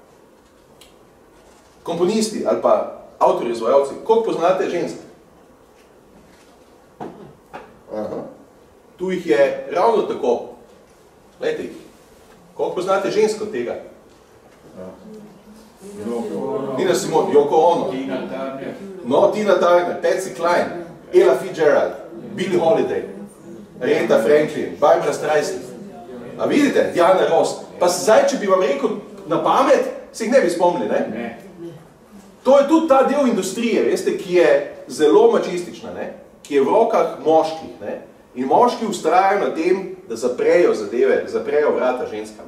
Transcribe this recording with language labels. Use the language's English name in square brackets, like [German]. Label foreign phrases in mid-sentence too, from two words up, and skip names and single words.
[Slovenian] Komponisti ali pa avtorji, izvajalci, koliko poznate žensk? Aha. Tu jih je ravno tako. Glejte jih. Koliko poznate žensk od tega? Nina Simone, Yoko Ono. No, Tina Turner, Patsy Cline, Ella Fitzgerald, Billie Holiday, Aretha Franklin, Barbra Streisand. A vidite, Diana Ross. Pa zdaj, če bi vam rekel na pamet, se jih ne bi spomnili, ne? To je tudi ta del industrije, veste, ki je zelo mačistična, ne? Ki je v rokah moških. Ne? In moški vztrajajo na tem, da zaprejo zadeve, zaprejo vrata ženskam.